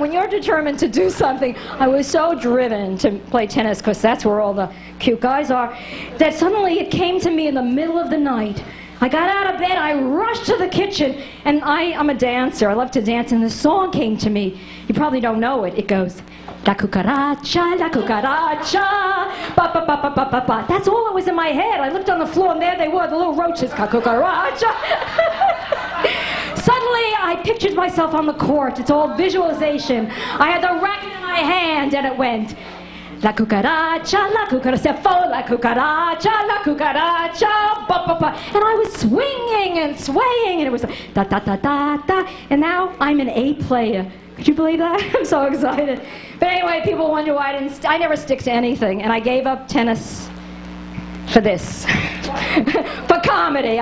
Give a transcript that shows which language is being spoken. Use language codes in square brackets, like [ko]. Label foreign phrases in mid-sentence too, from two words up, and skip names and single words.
[en] When you're determined to do something, I was so driven to play tennis, because that's where all the cute guys are, that suddenly it came to me in the middle of the night. I got out of bed, I rushed to the kitchen, and I'm a dancer. I love to dance, and this song came to me. You probably don't know it. It goes, [es] La cucaracha, ba ba ba ba ba ba ba. [en] That's all that was in my head. I looked on the floor, and there they were, the little roaches, [es] La cucaracha. [en] Suddenly, I pictured myself on the court. It's all visualization. I had the racket in my hand, and it went, [es] la cucaracha, la cucaracha, ba ba ba. [en] And I was swinging and swaying, and it was da da da da da. And now I'm an A player. Could you believe that? I'm so excited. But anyway, people wonder why I never stick to anything, and I gave up tennis for this, for comedy.